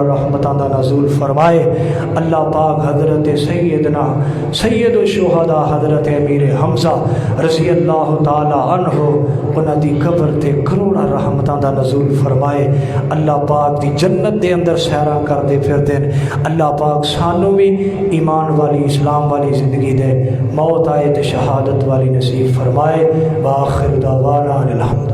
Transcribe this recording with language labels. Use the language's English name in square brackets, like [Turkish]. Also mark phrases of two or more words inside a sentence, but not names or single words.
[Punjabi] رحمتاں دا نزول فرمائے اللہ پاک حضرت سیدنا سید الشہداء حضرت امیر حمزہ [Arabic] رضی اللہ تعالی عنہ [Punjabi] انہاں دی قبر تے کروڑا رحمتاں دا نزول فرمائے اللہ پاک دی جنت دے اندر سیراں کر دے پھر دین اللہ پاک سانو بھی ایمان والی اسلام والی زندگی دے موت آئے تے شہادت والی نصیب فرمائے [Arabic] وآخر دعوانا الحمد